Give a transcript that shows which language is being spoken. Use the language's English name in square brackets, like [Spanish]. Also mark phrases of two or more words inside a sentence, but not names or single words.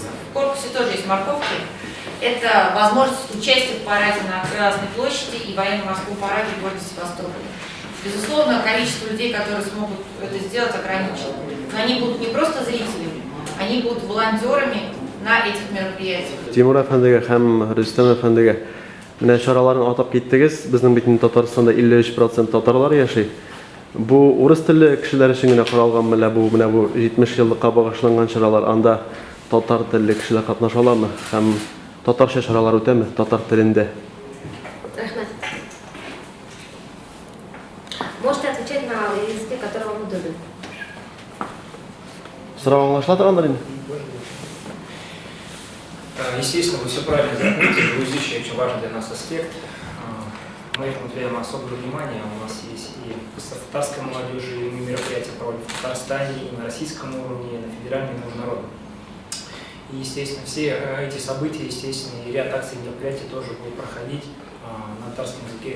[Russian] В корпусе тоже есть морковки. Это возможность участия в параде на Красной площади и военно-морском параде в городе Севастополе. Безусловно, количество людей, которые смогут это сделать, ограничено. Но они будут не просто зрителями, они будут волонтерами на этих мероприятиях. [Tatar] Тимур әфәндегә һәм Рөстәм әфәндегә менә чараларын атап киттегез. Безнең бит Татарстанда 53% татарлар яши. Бу урыс телле кешеләр өчен генә каралганмы, менә бу 70 еллыкка багышланган чаралар, анда татар телле кешеләр катнашалармы һәм татарча чаралар үтәме татар телендә? Рахмет. [Russian] Можете отвечать на языке, который вам удобен. [Tatar] Сорау аңлашыла торгандыр инде? [Russian] Естественно, вы все правильно заметили, двуязычие очень важный для нас аспект. Мы этому уделяем особое внимание. У нас есть и с татарской молодежью, и мы мероприятия проводим в Татарстане, и на российском уровне, и на федеральном, и международном. И, естественно, все эти события, естественно, и ряд акций и мероприятий тоже будут проходить на татарском языке.